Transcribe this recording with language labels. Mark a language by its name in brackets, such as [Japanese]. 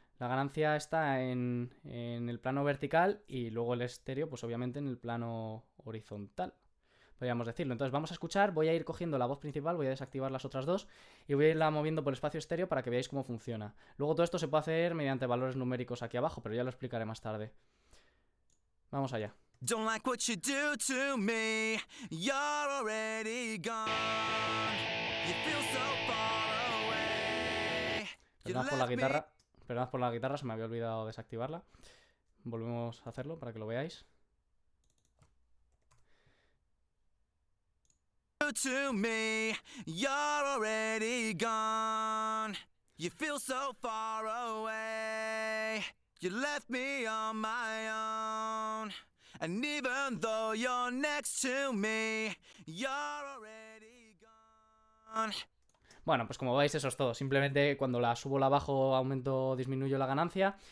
[Spanish] La ganancia está en el plano vertical y luego el estéreo, pues obviamente en el plano horizontal, podríamos decirlo. Entonces vamos a escuchar, voy a ir cogiendo la voz principal, voy a desactivar las otras dos y voy a irla moviendo por el espacio estéreo para que veáis cómo funciona. Luego todo esto se puede hacer mediante valores numéricos aquí abajo, pero ya lo explicaré más tarde. Vamos allá. [English] Don't like what you do to me. You're already gone. You feel so far away. [Spanish] Perdonad por la guitarra. Perdonad por la guitarra, se me había olvidado desactivarla. Volvemos a hacerlo para que lo veáis. [English] To me, you're already gone. You feel so far away. You left me on my own. And even though you're next to me, you're already gone. [Spanish] Bueno, pues como veis eso es todo. Simplemente cuando la subo o la bajo aumento o disminuyo la ganancia.